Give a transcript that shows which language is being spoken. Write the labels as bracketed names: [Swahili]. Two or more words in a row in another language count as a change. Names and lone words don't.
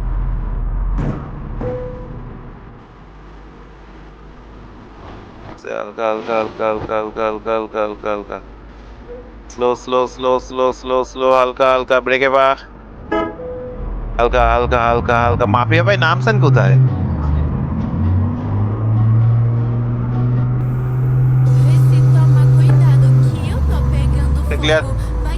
[Bangla] হালকা স্লো হালকা ব্রেকে পা, হালকা মাফিয়া ভাই নামছেন কোথায়? [Portuguese] Vê se toma cuidado que eu tô pegando Clear. fogo. Vai